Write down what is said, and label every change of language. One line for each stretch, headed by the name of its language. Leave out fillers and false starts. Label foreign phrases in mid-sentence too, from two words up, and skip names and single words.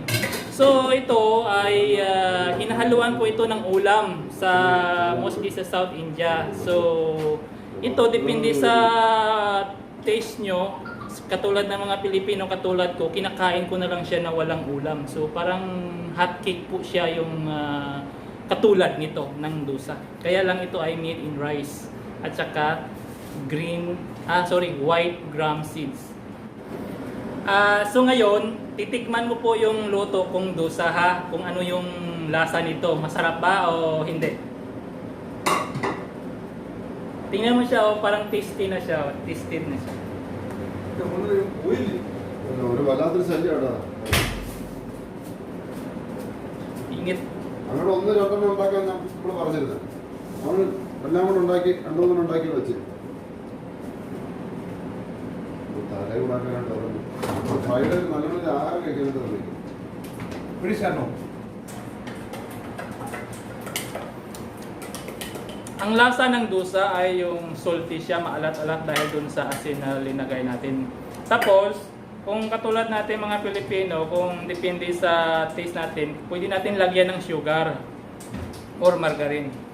Filipino: So ito ay hinahaluan po ito ng ulam sa mostly sa South India. So ito depende sa taste nyo. Katulad ng mga Pilipino katulad ko, kinakain ko na lang siya na walang ulam. So parang
English: hot cake
Filipino: po siya yung katulad nito ng dosa. Kaya lang ito ay
English: made in rice
Filipino: at saka
English: white gram seeds.
Filipino: So ngayon, titikman mo po yung luto kong dosa ha, kung ano yung lasa nito, masarap ba o hindi. Tingnan mo siya, oh, parang tasty na siya, tasted na siya.
Malayalam: ഒരു വല്ലാത്തൊരു ശല്യമാണ്.
Filipino: Ingit.
Malayalam: അങ്ങനെ ഒന്ന് രണ്ടെണ്ണം ഉണ്ടാക്കാൻ നമ്മൾ പറഞ്ഞിരുന്നത്. അവന് എല്ലാം കൂടെ ഉണ്ടാക്കി രണ്ടുമൂന്നെണ്ണം ഉണ്ടാക്കി വെച്ച് തല ഉണ്ടാക്കാനായിട്ട് പറഞ്ഞു. ഫ്രൈഡേ നല്ലോണം ആഹാരം കഴിക്കാനായിട്ട് പറഞ്ഞു. പിടിച്ചാണോ?
Filipino: Ang lasa ng dosa ay yung salty siya, maalat-alat dahil dun sa asin na linagay natin. Tapos, kung katulad natin mga Pilipino, kung depende sa taste natin, pwede natin lagyan ng
English: sugar or margarine.